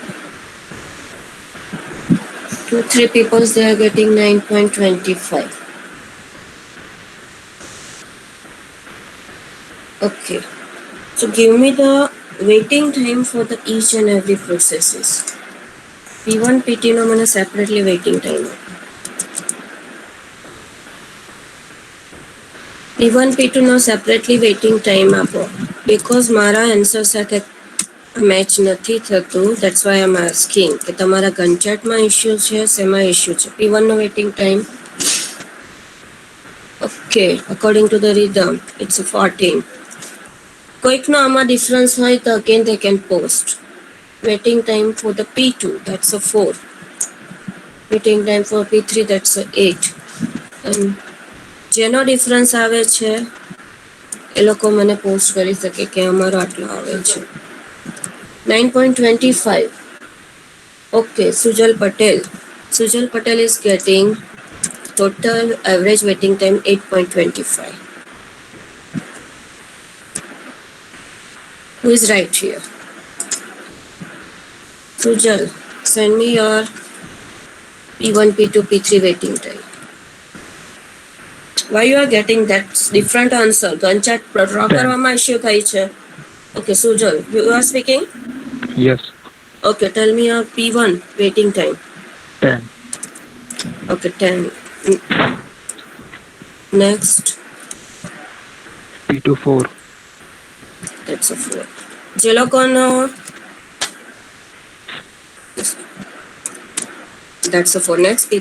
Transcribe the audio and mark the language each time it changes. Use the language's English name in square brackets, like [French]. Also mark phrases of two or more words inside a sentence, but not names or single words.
[English] 2-3 people they are getting 9.25. Okay, so give me the waiting time for the each and every processes. P1 PT [Gujarati] નો મને [English] separately waiting time. [Gujarati] P1 P2 નો [English] separately waiting time [Gujarati] આપો because મારા answer સાથે મેચ નથી થતું. [English] That's why I am asking [Gujarati] કે તમારા ગંચાટમાં ઇશ્યુ છે, શેમાં ઇશ્યુ છે. [English] P1 નો waiting time okay according to the rhythm it's 14. [Gujarati] કોઈકનો આમાં ડિફરન્સ હોય તો [English] again they can post. Waiting time for the P2 that's 4. Waiting time for P3 that's 8. [Gujarati] એન્ડ જેનો ડિફરન્સ આવે છે એ લોકો મને પોસ્ટ કરી શકે કે અમારો આટલો આવે છે. 9.25. [English] Okay, Sujal Patel. Sujal Patel is getting total average waiting time 8.25. Who is right here? Sujal, send me your P1, P2, P3 waiting time. Why you are getting that different answer? Ganchat draw [Gujarati] કરવામાં issue થઈ છે. [English] Okay, Sujal, you are speaking? Yes, Okay, tell me your P1 waiting time. 10. Okay, 10. Next, P2 4. that's a 4. [Gujarati] જે લોકોનો [English] that's a 4. Next, P3.